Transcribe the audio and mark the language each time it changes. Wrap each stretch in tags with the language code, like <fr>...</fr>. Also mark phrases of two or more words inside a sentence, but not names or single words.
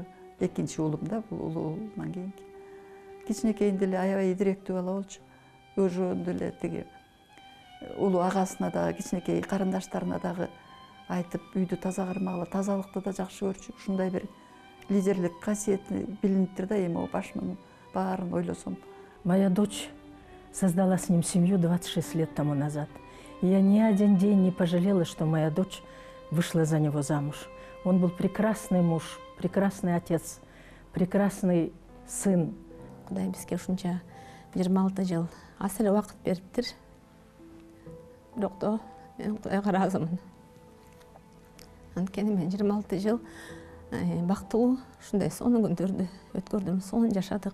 <ky>Экинчи уулум да, бул улуумдан кийинки. Кичинекейинде эле аябай идиректүү бала болчу. Ошондо эле тиги улуу агасына дагы, кичинекей карындаштарына дагы айтып, үйдү таза кармагыла, тазалыкты да жакшы көрчү. Ушундай бир лидерлик касиети билиниптир да, эми башымын баарын ойлосом.</ky> <ru>Моя дочь создала с ним семью 26 лет тому назад. И я ни один день не пожалела, что моя дочь вышла за него замуж. Он был прекрасный муж, прекрасный отец, прекрасный сын.</ru> <ky>Кудай бизге ушунча 26 жыл ас эле убакыт бериптир. Бирок да мен Кудайга ыраазымын. Анткени мен 26 жыл бактылуу ушундай сонун күндөрдү өткөрдүм, сонун жашадык.</ky>